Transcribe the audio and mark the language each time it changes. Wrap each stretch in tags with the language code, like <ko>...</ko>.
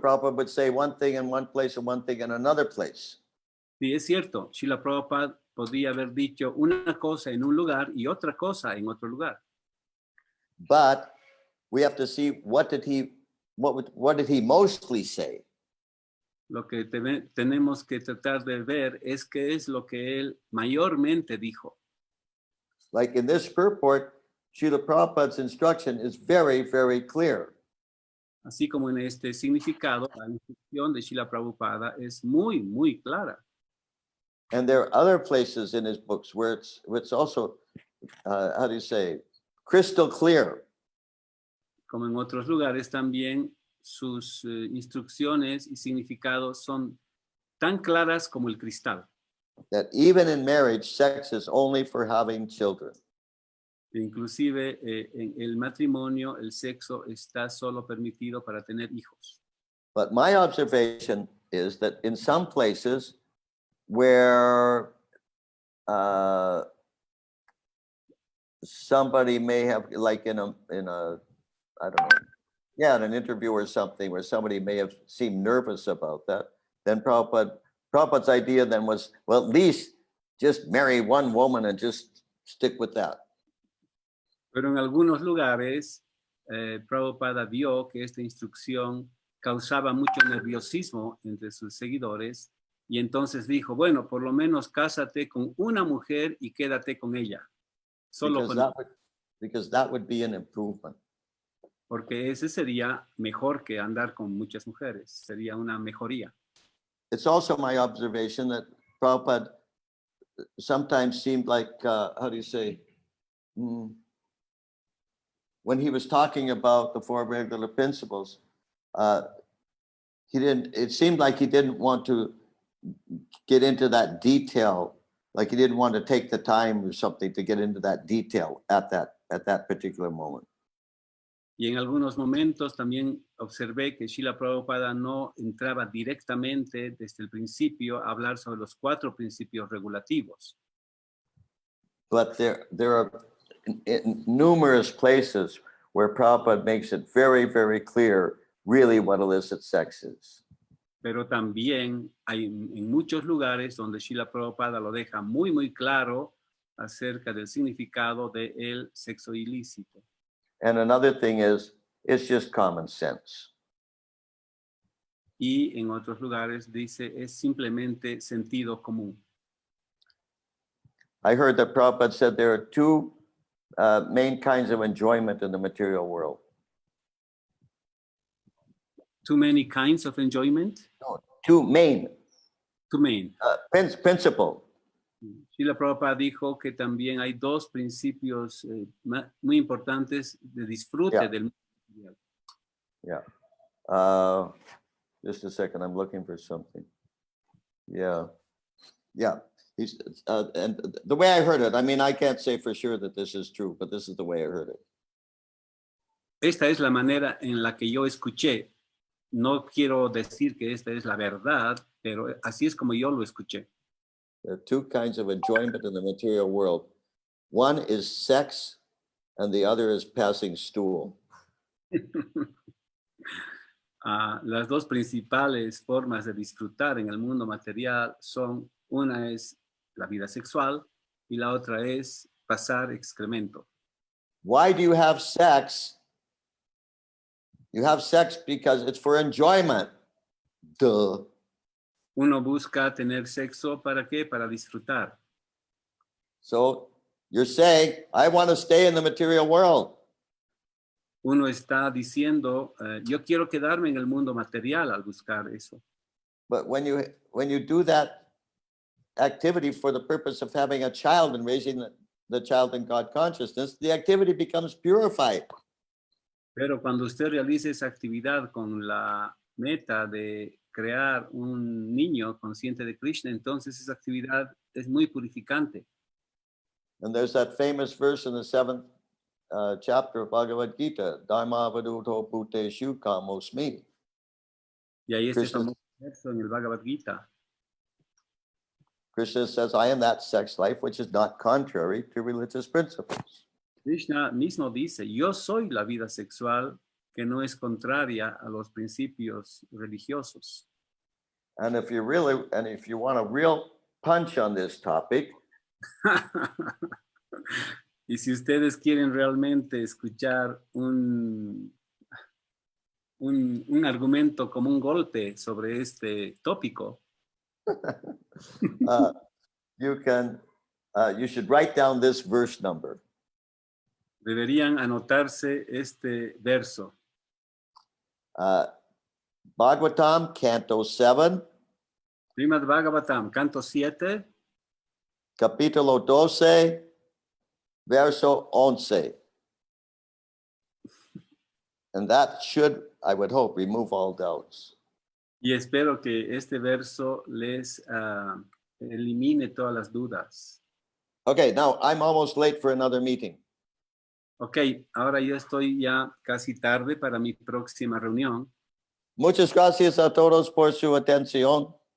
<en>Prabhupada would say one thing in one place and one thing in another place.</en> <es>Sí, es cierto. Srila Prabhupada podía haber dicho una cosa en un lugar y otra cosa en otro lugar.</es> <en>But we have to see what did he mostly say.</en> <es>Lo que tenemos que tratar de ver es qué es lo que él mayormente dijo.</es> <en>Like in this purport, Srila Prabhupada's instruction is very, very clear.</en> <es>Así como en este significado, la instrucción de Srila Prabhupada es muy, muy clara.</es> <en>And there are other places in his books where it's also, how do you say, crystal clear.</en> <es>Como en otros lugares también, sus instrucciones y significados son tan claras como el cristal.</es> <en>That even in marriage, sex is only for having children.</en> <es>Inclusive en el matrimonio, el sexo está solo permitido para tener hijos.</es> <en>But my observation is that in some places where somebody may have, like in a I don't know, yeah, in an interview or something where somebody may have seemed nervous about that, then Prabhupada's idea then was, well, at least just marry one woman and just stick with that.</en> <es>Pero en algunos lugares, Prabhupada vio que esta instrucción causaba mucho nerviosismo entre sus seguidores y entonces dijo, bueno, por lo menos cásate con una mujer y quédate con ella. Solo</es> <en>Because that would be an improvement.</en> <es>Porque ese sería mejor que andar con muchas mujeres, sería una mejoría.</es> <en>It's also my observation that Prabhupada sometimes seemed like, how do you say, when he was talking about the four regular principles, it seemed like he didn't want to get into that detail, like he didn't want to take the time or something to get into that detail at that particular moment.</en> <es>Y en algunos momentos también observé que Srila Prabhupada no entraba directamente desde el principio a hablar sobre los 4 principios regulativos.</es> <en>But there are numerous places where Prabhupada makes it very, very clear really what illicit sex is.</en> <es>Pero también hay en muchos lugares donde Srila Prabhupada lo deja muy, muy claro acerca del significado del sexo ilícito.</es> <en>And another thing is, it's just common sense.</en> <es>Y en otros lugares dice, es simplemente sentido común.</es> <en>I heard that Prabhupada said there are 2 main kinds of enjoyment in the material world. Too many kinds of enjoyment? No, 2 main. Too many. Principle.</en> <es>Srila Prabhupada dijo que también hay 2 principios muy importantes de disfrute del mundo material.</es> <en>Yeah. Just a second, I'm looking for something. Yeah. He's, and the way I heard it, I mean, I can't say for sure that this is true, but this is the way I heard it.</en> <es>Esta es la manera en la que yo escuché. No quiero decir que esta es la verdad, pero así es como yo lo escuché.</es> <en>There are 2 kinds of enjoyment in the material world. One is sex, and the other is passing stool.</en> <es>Las 2 principales formas de disfrutar en el mundo material son, una es la vida sexual y la otra es pasar excremento.</es> <en>Why do you have sex? You have sex because it's for enjoyment. Duh.</en> <es>Uno busca tener sexo, ¿para qué? Para disfrutar.</es> <en>So you're saying, I want to stay in the material world.</en> <es>Uno está diciendo, yo quiero quedarme en el mundo material al buscar eso.</es> <en>But when you do that activity for the purpose of having a child and raising the child in God consciousness, the activity becomes purified.</en> <es>Pero cuando usted realiza esa actividad con la meta de crear un niño consciente de Krishna, entonces esa actividad es muy purificante.</es> <en>And there's that famous verse in the 7th chapter of Bhagavad Gita,</en> <sa>Dharma vaduto bhuteshu kamosmi.</sa> <es>Y ahí este Krishna, famoso verso en el Bhagavad Gita.</es> <en>Krishna says, I am that sex life which is not contrary to religious principles.</en> <es>Krishna mismo dice, yo soy la vida sexual que no es contraria a los principios religiosos.</es> <en>And if you want a real punch on this topic,</en> <es>Y si ustedes quieren realmente escuchar un argumento como un golpe sobre este tópico,</es> <en>you should write down this verse number.</en> <es>deberían anotarse este verso.</es> <en>Bhagavatam, Canto 7,</en> <es>Srimad Bhagavatam, canto 7, capítulo 12, verso 11.</es> <en>And that should, I would hope, remove all doubts.</en> <es>y espero que este verso les elimine todas las dudas.</es> <en>Okay, now I'm almost late for another meeting.</en> <es>Ok, ahora yo estoy ya casi tarde para mi próxima reunión. Muchas gracias a todos por su atención.</es>